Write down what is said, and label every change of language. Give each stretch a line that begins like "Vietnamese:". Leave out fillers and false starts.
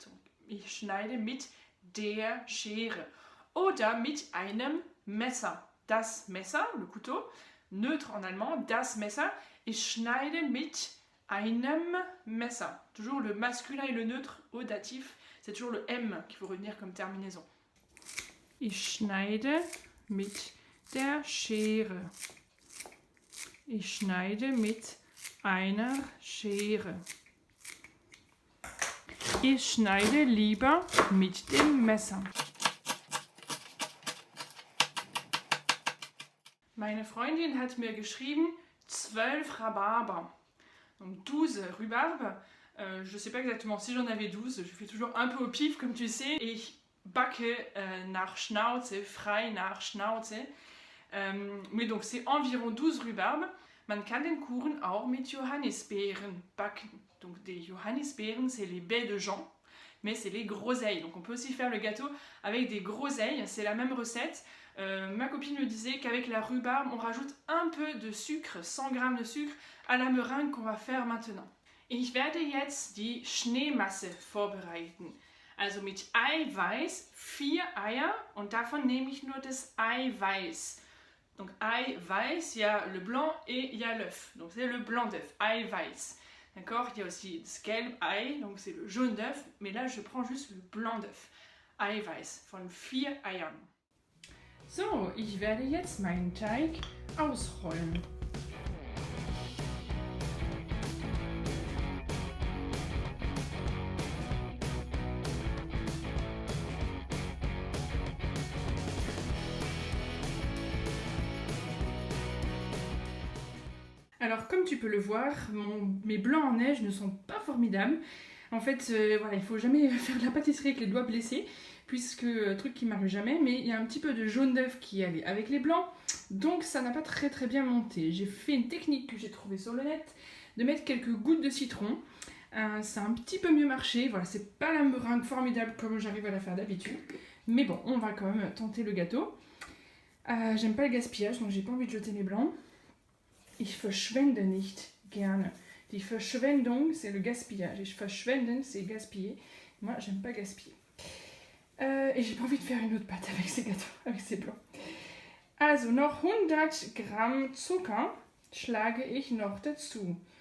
German: Donc, ich schneide mit der Schere. Oder mit einem Messer. Das Messer,
French: le couteau, neutre en allemand,
German: das Messer. Ich schneide mit einem Messer.
French: Toujours le masculin et le neutre au datif. C'est toujours le M qu'il faut retenir comme terminaison.
German: Ich schneide mit der Schere. Ich schneide mit einer Schere. Ich schneide lieber mit dem Messer. Meine Freundin hat mir geschrieben 12 Rhabarber.
French: Donc 12 rhubarbes. Je ne sais pas exactement si j'en avais 12. Je fais toujours un peu au pif, comme tu sais.
German: Et ich backe nach Schnauze, frei nach Schnauze.
French: Mais donc c'est environ 12 rhubarbes.
German: Man kann den Kuchen auch mit Johannisbeeren backen.
French: Donc des Johannisbeeren, c'est les baies de Jean, mais c'est les groseilles. Donc on peut aussi faire le gâteau avec des groseilles, c'est la même recette. Ma copine me disait qu'avec la rhubarbe, on rajoute un peu de sucre, 100 g de sucre, à la meringue qu'on va faire maintenant.
German: Ich werde jetzt die Schneemasse vorbereiten. Also mit Eiweiß 4 Eier und davon nehme ich nur das Eiweiß.
French: Donc Eiweiß, il y a le blanc et il y a l'œuf. Donc c'est le blanc d'œuf, Eiweiß. D'accord? Il y a aussi
German: das Gelb Ei,
French: donc c'est le jaune d'œuf, mais là je prends juste le blanc d'œuf.
German: Eiweiß von 4 Eiern. So, ich werde jetzt meinen Teig ausrollen.
French: Alors comme tu peux le voir, mes blancs en neige ne sont pas formidables. En fait, voilà, il ne faut jamais faire de la pâtisserie avec les doigts blessés, puisque, truc qui m'arrive jamais, mais il y a un petit peu de jaune d'œuf qui allait avec les blancs, donc ça n'a pas très bien monté. J'ai fait une technique que j'ai trouvée sur le net, de mettre quelques gouttes de citron. Ça a un petit peu mieux marché, voilà, c'est pas la meringue formidable comme j'arrive à la faire d'habitude, mais bon, on va quand même tenter le gâteau. J'aime pas le gaspillage, donc j'ai pas envie de jeter mes blancs.
German: Ich verschwende nicht gerne. Die Verschwendung,
French: c'est le gaspillage.
German: Ich verschwenden,
French: c'est gaspiller. Moi, j'aime pas gaspiller. Et j'ai pas envie de faire une autre pâte avec ces gâteaux, avec ces blancs.
German: Also, noch 100 Gramm Zucker schlage ich noch dazu.